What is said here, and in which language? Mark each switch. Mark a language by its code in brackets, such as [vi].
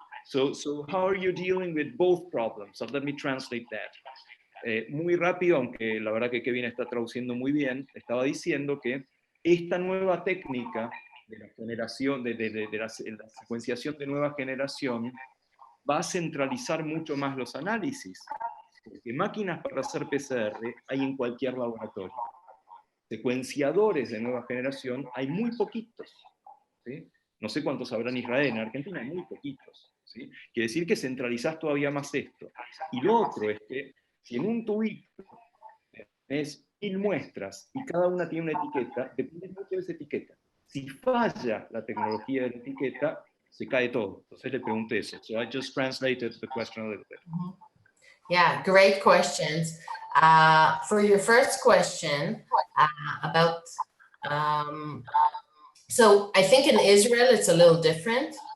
[en] So how are you dealing with both problems? So let me translate that. [es] Muy rápido, aunque la verdad que Kevin está traduciendo muy bien, estaba diciendo que esta nueva técnica de la generación, de la secuenciación de nueva generación, va a centralizar mucho más los análisis, porque máquinas para hacer PCR hay en cualquier laboratorio. Secuenciadores de nueva generación hay muy poquitos, ¿sí? No sé cuántos habrá en Israel, en Argentina hay muy poquitos, ¿sí? Quiere decir que centralizás todavía más esto. Y lo otro es que si en un tubito tenés 1000 muestras y cada una tiene una etiqueta, depende mucho de esa etiqueta. Si falla la tecnología de la etiqueta, se cae todo. Entonces le pregunté eso. [en] So I just translated the question a little bit. Yeah, great questions. For your first question about, so I think in Israel it's a little different.